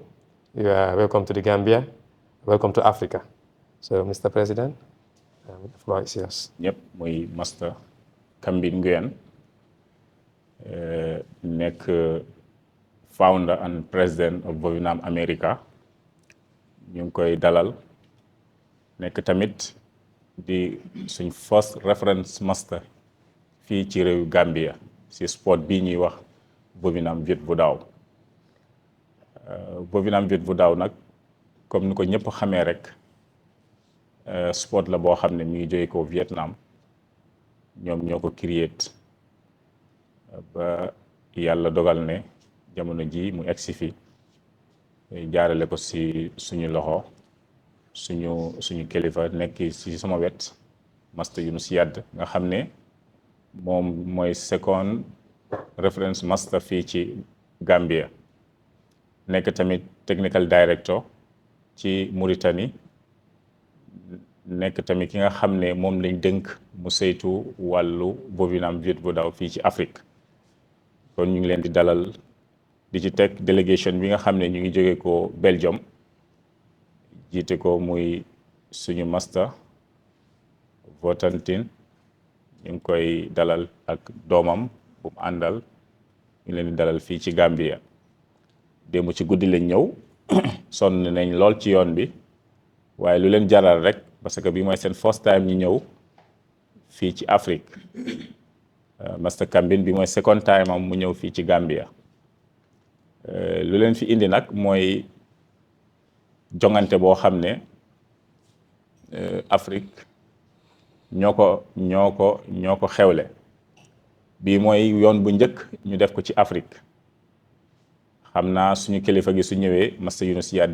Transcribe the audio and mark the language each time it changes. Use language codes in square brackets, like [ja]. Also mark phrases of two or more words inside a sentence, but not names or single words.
[en] You are welcome to the Gambia. Welcome to Africa. So, Mr. President, the floor is yours. Yep, my Master Kambin Ngoye, founder and president of Vovinam America. [wo] ñu ngi koy dalal nekk tamit di suñ [en] first reference master [wo] fii ci réew Gambia si sport bii ñuy wax Vovinam Viet. Vovinam Viet bu daaw nag comme ni ko ñëpp xamee rek sport la boo xam ne mi ngi jóge ko Vietnam ñoom ñoo ko create ba yàlla dogal ne jamono ji mu egsi fi jaarale ko si suñu loxo suñu kilifa nekk si sama wet master Yunus Yadd nga xam ne moom mooy [en] second reference master [wo] fii ci Gambia nekk tamit [en] technical director [wo] ci Mauritanie nekk tamit ki nga xam ne moom lañ dënk mu saytu wàllu Vovinam Viet bu daaw fii ci Afrique kon ñu ngi leen di dalal di ci teg délégation bi nga xam ne ñu ngi jóge ko Belgium jiite ko muy suñu master Votantin ñu ngi koy dalal ak doomam bu mu àndal ñu leen di dalal fii ci Gambia démb ci guddi lañ ñëw sonn nañ lool ci yoon bi waaye lu leen jaral rek parce que bi mooy seen [en] first time [wo] ñu ñëw fii ci Afrique master Kambin bi mooy [en] second time [wo] am mu ñëw fii ci Gambia lu leen fi indi nag mooy jongante boo xam ne Afrique ñoo ko xewle bii mooy yoon bu njëkk ñu def ko ci Afrique xam naa suñu kilifa gi su ñëwee master Yunus Yadd